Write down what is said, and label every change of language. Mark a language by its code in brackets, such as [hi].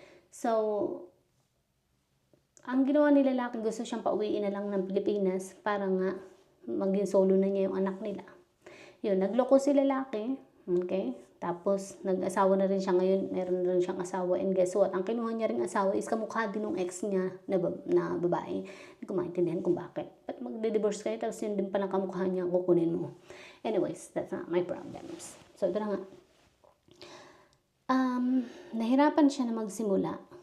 [tl] So, ang ginawa ni lalaki, gusto siyang pauwiin na lang ng Pilipinas para nga maging solo na niya yung anak nila. Yun, nagloko si lalaki. Okay? Tapos, nag-asawa na rin siya ngayon. Meron na rin siyang asawa. [en] And guess what? [tl] Ang kinuha niya rin asawa is kamukha din ng ex niya na babae. Hindi ko maintindihan kung bakit. Ba't magde-divorce kayo? Tapos yun din palang kamukha niya ang kukunin mo. [en] Anyways, that's not my problems. [tl] So, ito na nga. Nahirapan siya na magsimula.